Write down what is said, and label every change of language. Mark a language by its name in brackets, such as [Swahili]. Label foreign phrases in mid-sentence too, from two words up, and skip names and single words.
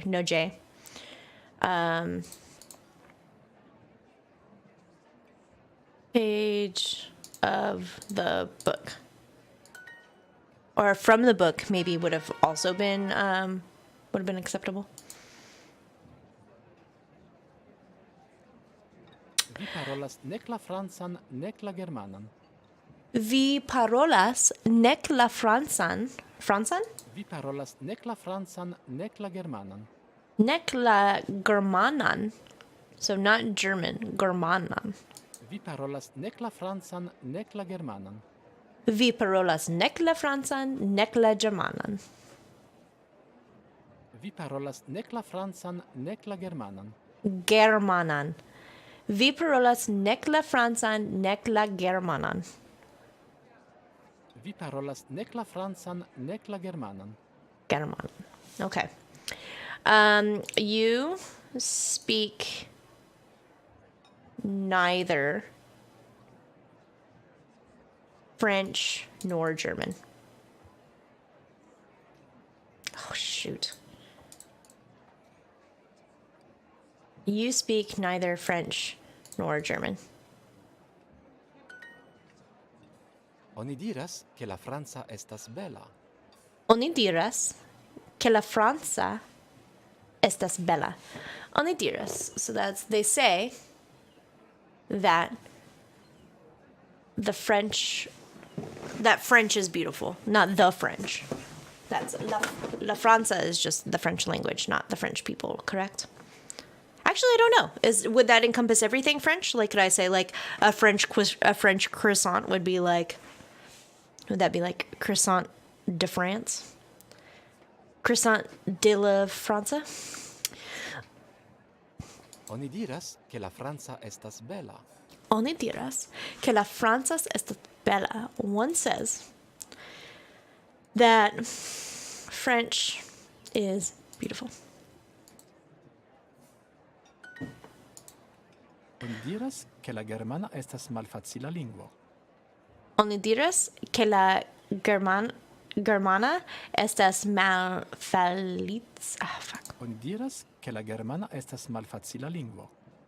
[English] No J. Page of the book. Or from the book, maybe would have also been acceptable. [Esperanto] Vi parolas nek la francan nek la germanan. Vi parolas nek la francan. Francan? Vi parolas nek la francan nek la germanan. Nek la germanan. [English] So not German, [Esperanto] germanan. Vi parolas nek la francan nek la germanan. Vi parolas nek la francan nek la germanan. Vi parolas nek la francan nek la germanan. Germanan. Vi parolas nek la francan nek la germanan. Vi parolas nek la francan nek la germanan. Germanan. [English] Okay. You speak neither French nor German. Oh, shoot. You speak neither French nor German. [Esperanto] Oni diras ke la franca estas bela. Oni diras que la Franza estas bella. Oni diras. [English] So they say that French is beautiful, not the French. That's La Franza is just the French language, not the French people, correct? Actually, I don't know. Would that encompass everything French? Like, could I say like a French croissant would be like? Would that be like [French] croissant de France? Croissant de la Franza? [Esperanto] Oni diras ke la franca estas bela. Oni diras que la Franza estas bella. [English] One says that French is beautiful. [Esperanto] Oni diras ke la germana estas malfacila lingvo. Oni diras que la germana estas malfeliz. Oni diras ke la germana estas malfacila lingvo.